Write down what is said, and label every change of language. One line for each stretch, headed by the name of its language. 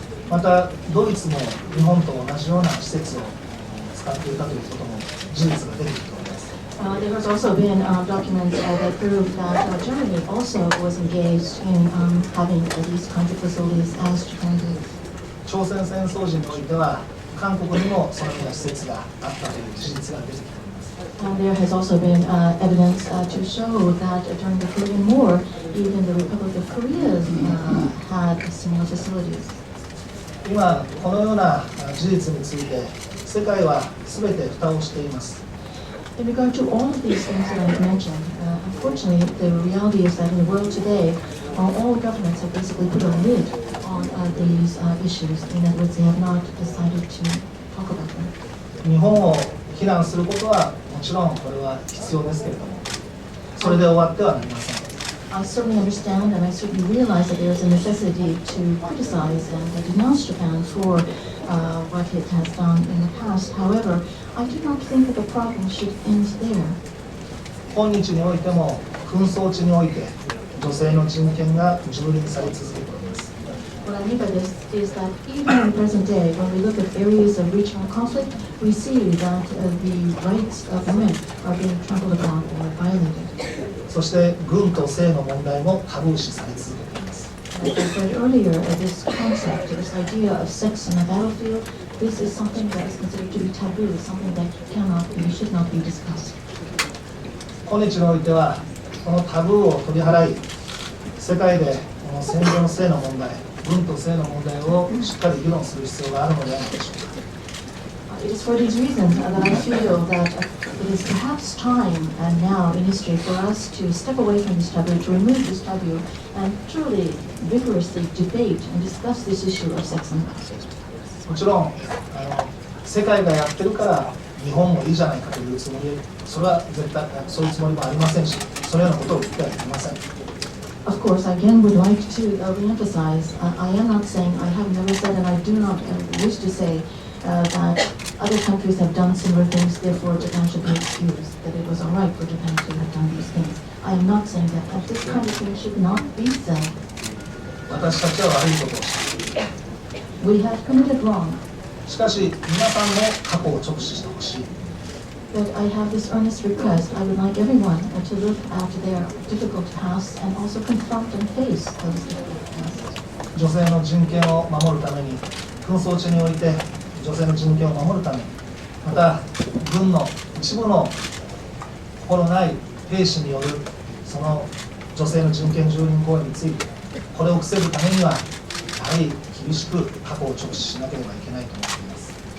Japanese: またドイツも日本と同じような施設を使っていたということも事実が出てきております。
English: There has also been documents that prove that Germany also was engaged in having these kinds of facilities as Japan did.
Japanese: 朝鮮戦争時においては韓国にもそのような施設があったという事実が出てきております。
English: There has also been evidence to show that during the Korean War, even the Republic of Korea had similar facilities.
Japanese: 今このような事実について世界は全て蓋をしています。
English: In regard to all of these things that I mentioned, unfortunately, the reality is that in the world today, all governments have basically put a lid on these issues. In other words, they have not decided to talk about them.
Japanese: 日本を非難することはもちろんこれは必要ですけれども、それで終わってはなりません。
English: I certainly understand and I certainly realize that there is a necessity to criticize and denounce Japan for what it has done in the past. However, I do not think that the problem should end there.
Japanese: 今日においても紛争地において女性の人権が蹂躙され続けております。
English: What I mean by this is that even in the present day, when we look at areas of regional conflict, we see that the rights of women are being trampled upon or violated.
Japanese: そして軍と性の問題もタブー視され続けています。
English: As I said earlier, this concept, this idea of sex on the battlefield, this is something that is considered to be taboo, something that cannot be, should not be discussed.
Japanese: 今日においてはこのタブーを取り払い、世界でこの戦場の性の問題、軍と性の問題をしっかり議論する必要があるのではないでしょうか。
English: It is for these reasons that I feel that it is perhaps time now in history for us to step away from this taboo, to remove this taboo, and truly vigorously debate and discuss this issue of sex and violence.
Japanese: もちろん世界がやってるから日本もいいじゃないかというつもり、それは絶対そういうつもりもありませんし、そのようなことを言ってはいけません。
English: Of course, I again would like to reemphasize, I am not saying, I have never said, and I do not wish to say that other countries have done similar things, therefore Japan should be excused, that it was all right for Japan to have done these things. I am not saying that this kind of thing should not be said.
Japanese: 私たちは悪いことをした。
English: We have committed wrong,
Japanese: しかし皆さんも過去を直視してほしい。
English: but I have this earnest request. I would like everyone to look at their difficult past and also confront and face those difficult pasts.
Japanese: 女性の人権を守るために、紛争地において女性の人権を守るために、また軍の一部の心ない兵士によるその女性の人権蹂躙行為について、これを防ぐためにはやはり厳しく過去を直視しなければいけないと思っています。